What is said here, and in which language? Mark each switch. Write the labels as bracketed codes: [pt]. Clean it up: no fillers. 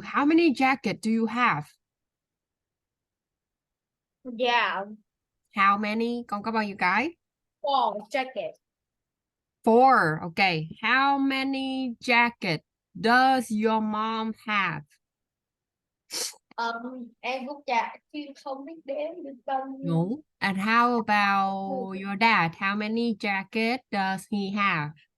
[en] How many jackets do you have? Yeah, How many? [vi] Con có bao nhiêu cái? [en] 4 jacket. 4. Okay. How many jackets does your mom have? [vi] Em cũng chả chứ không biết đếm được bao nhiêu. [en] No. And how about your dad? How many jackets does he have?